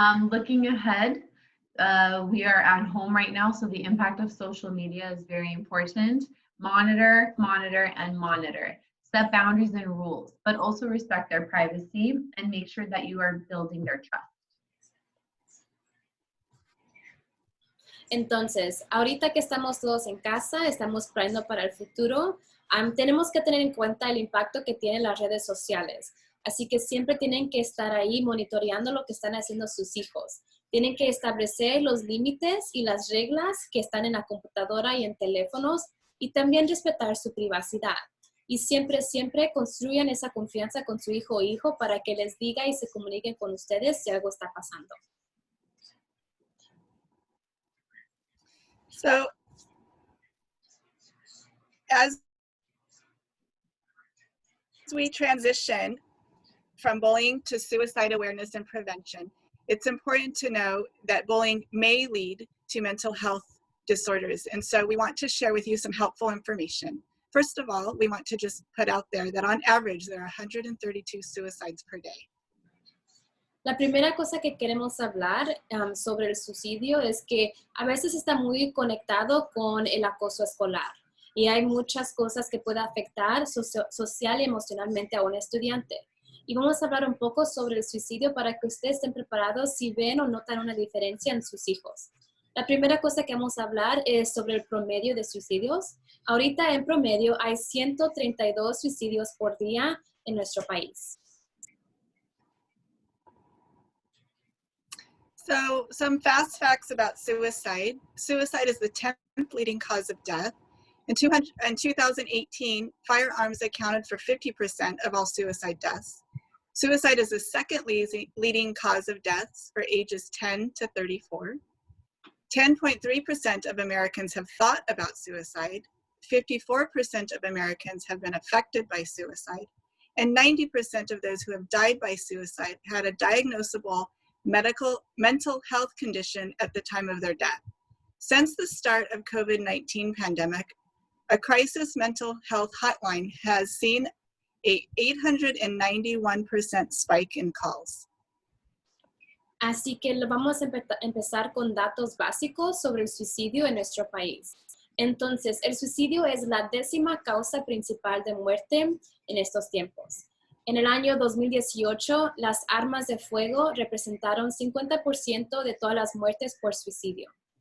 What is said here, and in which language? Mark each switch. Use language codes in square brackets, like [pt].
[en] Looking ahead, we are at home right now, so the impact of social media is very important. Monitor, monitor, and monitor. Set boundaries and rules, but also respect their privacy and make sure that you are building their trust. [es] Entonces, ahorita que estamos todos en casa, estamos planeando para el futuro, tenemos que tener en cuenta el impacto que tienen las redes sociales. Así que siempre tienen que estar ahí monitoreando lo que están haciendo sus hijos. Tienen que establecer los límites y las reglas que están en la computadora y en teléfonos y también respetar su privacidad. Y siempre, siempre construyan esa confianza con su hijo o hijo para que les diga y se comuniquen con ustedes si algo está pasando. [en] So, as we transition from bullying to suicide awareness and prevention, it's important to know that bullying may lead to mental health disorders. And so we want to share with you some helpful information. First of all, we want to just put out there that on average, there are 132 suicides per day. [es] La primera cosa que queremos hablar sobre el suicidio es que a veces está muy conectado con el acoso escolar y hay muchas cosas que pueden afectar social y emocionalmente a un estudiante. Y vamos a hablar un poco sobre el suicidio para que ustedes estén preparados si ven o notan una diferencia en sus hijos. La primera cosa que vamos a hablar es sobre el promedio de suicidios. Ahorita en promedio hay 132 suicidios por día en nuestro país. [en] So some fast facts about suicide. Suicide is the 10th leading cause of death. In 2018, firearms accounted for 50% of all suicide deaths. Suicide is the second leading cause of deaths for ages 10 to 34. 10.3% of Americans have thought about suicide. 54% of Americans have been affected by suicide. And 90% of those who have died by suicide had a diagnosable mental health condition at the time of their death. Since the start of COVID-19 pandemic, a crisis mental health hotline has seen a 891% spike in calls. [es] Así que vamos a empezar con datos básicos sobre el suicidio en nuestro país. Entonces, el suicidio es la 10ª causa principal de muerte en estos tiempos. En el año 2018, las armas de fuego representaron 50% de todas las muertes por suicidio.